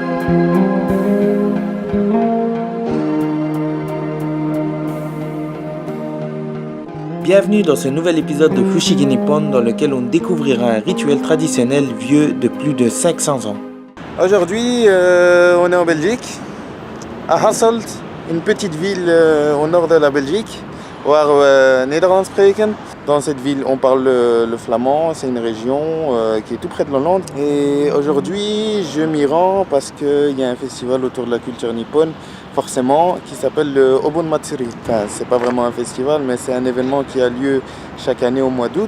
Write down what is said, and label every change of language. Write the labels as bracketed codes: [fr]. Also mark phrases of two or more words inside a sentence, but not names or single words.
[fr] Bienvenue dans ce nouvel épisode de Fushigi Nippon dans lequel on découvrira un rituel traditionnel vieux de plus de 500 ans. Aujourd'hui, on est en Belgique, à Hasselt, une petite ville au nord de la Belgique, [nl] waar we Nederlands spreken. [fr] Dans cette ville, on parle le flamand, c'est une région qui est tout près de l'Hollande. Et aujourd'hui, je m'y rends parce qu'il y a un festival autour de la culture nippone, forcément, qui s'appelle le Obon Matsuri. Enfin, c'est pas vraiment un festival, mais c'est un événement qui a lieu chaque année au mois d'août.